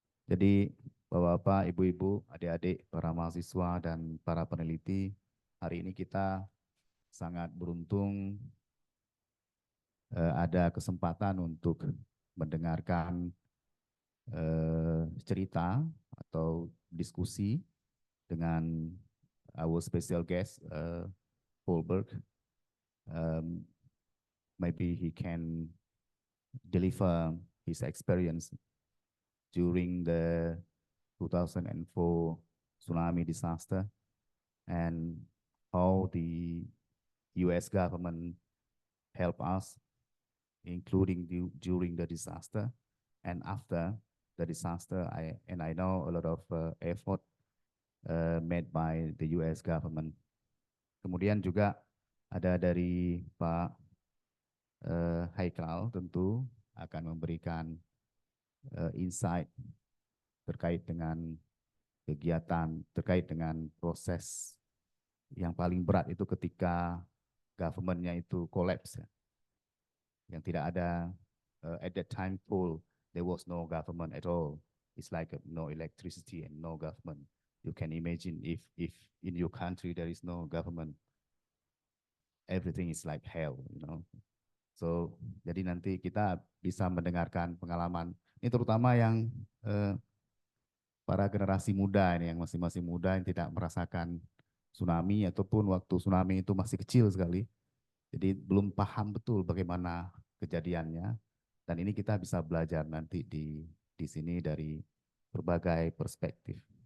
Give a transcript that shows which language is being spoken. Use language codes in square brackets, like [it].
[id] Jadi Bapak-bapak, Ibu-ibu, adik-adik, para mahasiswa dan para peneliti, hari ini kita sangat beruntung ada kesempatan untuk mendengarkan cerita atau diskusi dengan [en] our special guest [id] Holberg. [en] Um, Maybe he can deliver his experience during the 2004 tsunami disaster and how the U.S. government helped us, including during the disaster and after the disaster. I know a lot of effort made by the U.S. government. [id] Kemudian juga ada dari Pak Haikal tentu akan memberikan insight terkait dengan kegiatan, terkait dengan proses yang paling berat itu ketika government-nya itu collapse, ya. Yang tidak ada [en] at that time full, there was no government at all. It's like no electricity and no government. You can imagine if in your country there is no government, everything is like hell, you know. [id] So jadi nanti kita bisa mendengarkan pengalaman ini terutama yang para generasi muda ini yang masih muda yang tidak merasakan tsunami ataupun waktu tsunami itu masih kecil sekali. Jadi belum paham betul bagaimana kejadiannya dan ini kita bisa belajar nanti di sini dari berbagai perspektif.